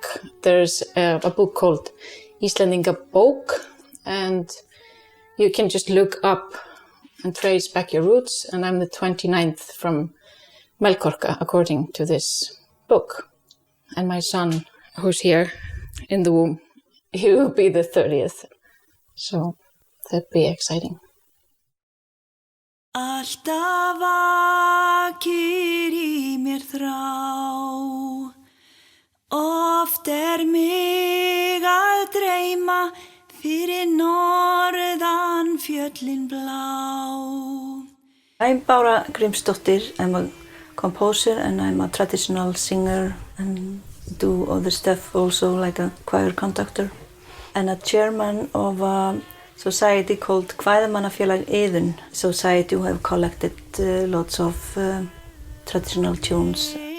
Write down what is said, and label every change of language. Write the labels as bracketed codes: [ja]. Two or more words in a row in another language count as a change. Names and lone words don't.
[en] There's a book called Icelandic Bók, and you can just look up and trace back your roots. And I'm the 29th from Melkorka, according to this book. And my son, who's here in the womb, he will be the 30th. So that'd be exciting. [is] Alltaf vakir í mér þrá, oft mig að dreyma fyrir norðan fjöllin blá. [en] I'm Bara Grimsdottir. I'm a composer and I'm a traditional singer and do other stuff also, like a choir conductor and a chairman of a society called Kvæðamannafélag Iðunn society, who have collected lots of traditional tunes.